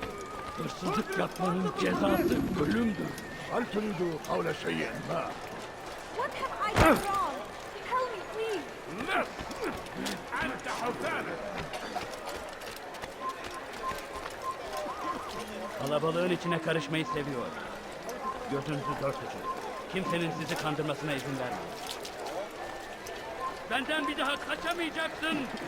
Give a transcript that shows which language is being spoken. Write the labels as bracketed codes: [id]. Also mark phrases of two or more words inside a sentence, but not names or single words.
[tr] Hırsızlık yapmanın cezası ölümdür. [ar] هل تريد قول شيء ما؟ [en] What have I done wrong? Tell me, please. [ar] أنت حسانة. [tr] Kalabalığın içine karışmayı seviyor. Gözünüzü dört açın. Kimsenin sizi kandırmasına izin vermeyin. Benden bir daha kaçamayacaksın.